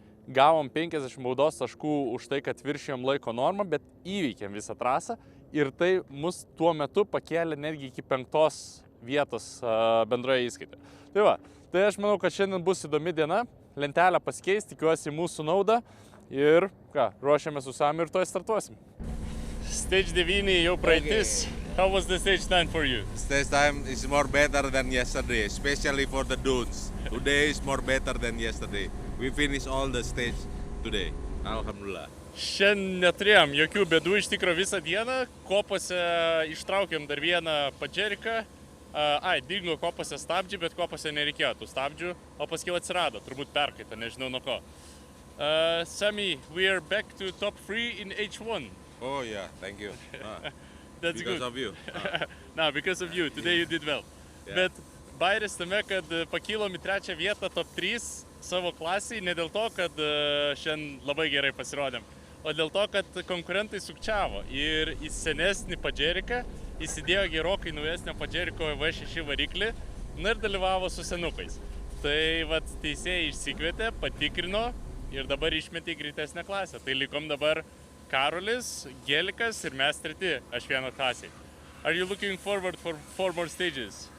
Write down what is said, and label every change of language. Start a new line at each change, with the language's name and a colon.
Lithuanian: gavom 50 baudos taškų už tai, kad viršijom laiko normą, bet įveikėm visą trasą ir tai mus tuo metu pakėlė netgi iki 5 vietos bendroje įskaitoje. Tai va, tai aš manau, kad šiandien bus įdomi diena, lentelę pasikeis, tikiuosi mūsų naudą ir ką, ruošiame su Samiu ir to startuosim. Stage 9 jau praeitis.
English: How was the stage time for you? Stage time is more better than yesterday, especially for the dunes. Today is more better than yesterday. We finished all the stage today.
Arabic: Alhamdulillah.
Lithuanian: Šiandien neturėjom jokių bėdų iš tikro visą dieną. Kopose ištraukėm dar vieną padžeriką. Dingo kopose stabdžiai, bet kopose nereikėjo tų stabdžių, o paskiau atsirado, turbūt perkaita, nežinau nuo ko.
English: Sami, we are back to top 3 in H1. Oh yeah, thank you. That's because good. of you. No, because of you. Today you did well. Yeah.
Lithuanian: Bet bairis tame, kad pakilom į 3 vietą top 3 savo klasiai, ne dėl to, kad šiandien labai gerai pasirodėm, o dėl to, kad konkurentai sukčiavo ir į senesnį padžeriką įsidėjo gerokai naujesnio padžeriko V6 variklį, ir dalyvavo su senukais. Tai vat teisėjai išsikvietė, patikrino ir dabar išmetė į greitesnę klasę. Tai likom dabar Karolis, Gelikas ir mes 3, aš 1 klasiai.
English: Are you looking forward for 4 more stages?